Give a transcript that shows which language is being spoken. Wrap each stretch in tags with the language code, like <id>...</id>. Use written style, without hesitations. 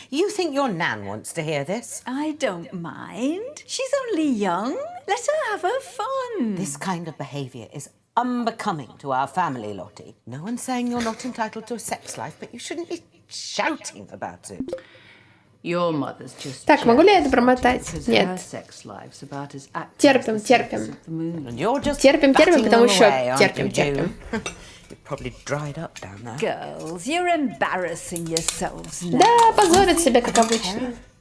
<en>You think your Nan wants to hear this? I don't mind. She's only young. Let her have her fun. This kind of behaviour is unbecoming to our family, Lottie. No one's saying you're not entitled to a sex life, but you shouldn't be shouting about it. Your mother's just</en> <ru>Так, могу ли я это промотать? Нет. Терпим, терпим. Терпим, потому что терпим.</ru> <en>You're probably dried up down there. Girls, you're embarrassing yourselves now.</en> <ru>Да, позорят себя, как обычно.</ru>